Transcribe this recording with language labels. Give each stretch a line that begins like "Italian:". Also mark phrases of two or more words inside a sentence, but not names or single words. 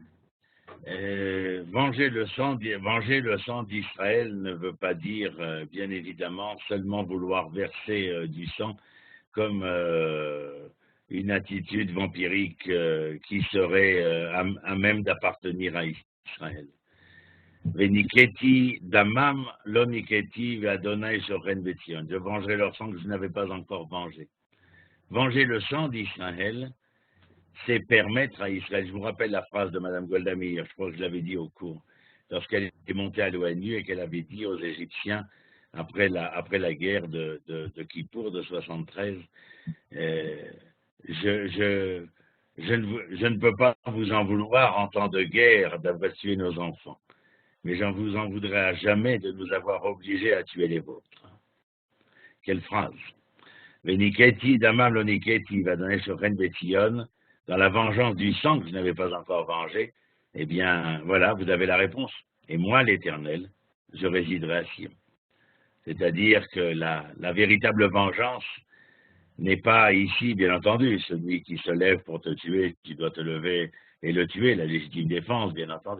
French: Venger le sang d'Israël ne veut pas dire, bien évidemment, seulement vouloir verser du sang comme une attitude vampirique qui serait à même d'appartenir à Israël.
Hebrew: ונקיתי דמם לא נקיתי ואדוני שוכן בציון.
French: Je vengerai leur sang que je n'avais pas encore vengé. Venger le sang d'Israël, c'est permettre à Israël. Je vous rappelle la phrase de Mme Golda Meir, je crois que je l'avais dit au cours, lorsqu'elle était montée à l'ONU et qu'elle avait dit aux Égyptiens, après la guerre de Kippour de 73, je ne peux pas vous en vouloir en temps de guerre d'avoir tué nos enfants, mais j'en vous en voudrais à jamais de nous avoir obligés à tuer les vôtres. Quelle phrase!
Hebrew: ונקיתי דמם לא נקיתי ואדוני שוכן בציון.
French: Dans la vengeance du sang que je n'avais pas encore vengé, eh bien, voilà, vous avez la réponse. Et moi, l'Éternel, je résiderai à Sion. C'est-à-dire que la véritable vengeance n'est pas ici, bien entendu, celui qui se lève pour te tuer, tu dois te lever et le tuer, la légitime défense, bien entendu.